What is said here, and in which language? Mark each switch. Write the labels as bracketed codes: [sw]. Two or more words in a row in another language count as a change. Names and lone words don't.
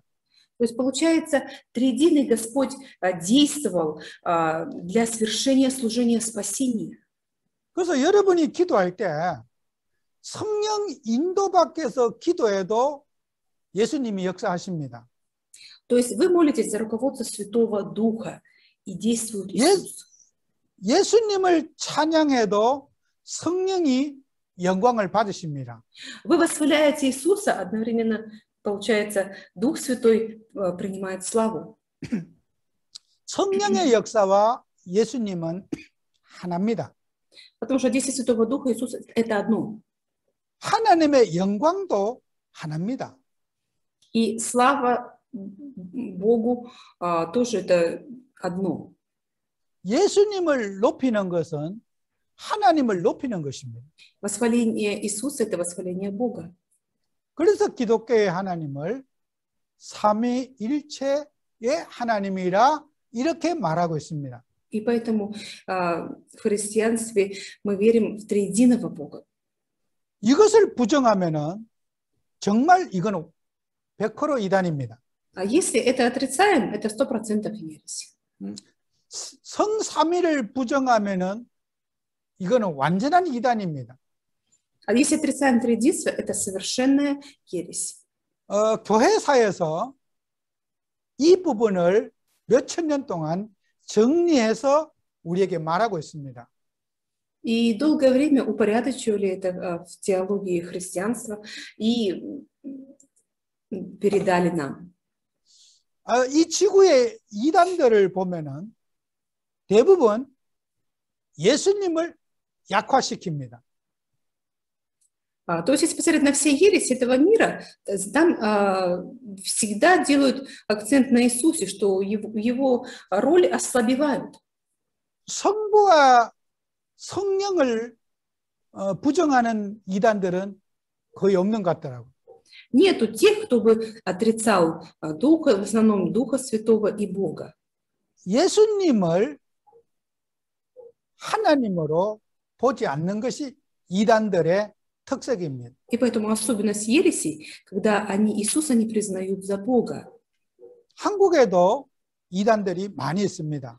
[ru] То есть получается, триединый Господь действовал для свершения служения спасения. [ko] 그래서 여러분이 기도할 때 성령 인도 밖에서 기도해도 예수님이 역사하십니다. [ru] То есть вы молитесь за руководство Святого Духа и действует Иисус. [ko] 예수님을 찬양해도 성령이 영광을 받으십니다. [ru] Вы восхваляете Иисуса, одновременно, получается, Дух Святой принимает славу. [ko] 성령의 역사와 예수님은 하나입니다. [ru] Потому что действие Святого Духа Иисус – это одно. [ko] 하나님의 영광도 하나입니다. [ru] И слава Богу тоже это одно. [ko] 예수님을 높이는 것은 하나님을 높이는 것입니다. [ru] Восхваление Иисуса – это восхваление Бога. [ko] 그래서 기독교의 하나님을 삼위일체의 하나님이라 이렇게 말하고 있습니다. [ru] И поэтому в христианстве мы верим в триединого Бога. [ko] 이것을 부정하면은 정말 이건 100% 이단입니다. [ru] А если это отрицаем, это 100% ересь. [ko] 성삼위를 부정하면은 이거는 완전한 이단입니다. [ru] А если отрицаем триединство, это совершенная ересь. [ko] 교회사에서 이 부분을 몇천 년 동안 정리해서 우리에게 말하고 있습니다. [ru] И долгое время упорядочивали это в теологии христианства и передали нам. [ko] 이 지구의 이단들을 보면은 대부분 예수님을 약화시킵니다. [ru] То есть, если посмотреть на все ереси этого мира, там всегда делают акцент на Иисусе, что его роль ослабевают. [ko] 성부와 성령을 부정하는 이단들은 거의 없는 것 같더라고요. [ru] Нету тех, кто бы отрицал Духа, в основном Духа Святого и Бога. [ko] 예수님을 하나님으로 보지 않는 것이 이단들의 특색입니다. [ru] И поэтому особенность ересей, когда они Иисуса не признают за Бога. [ko] 한국에도 이단들이 많이 있습니다.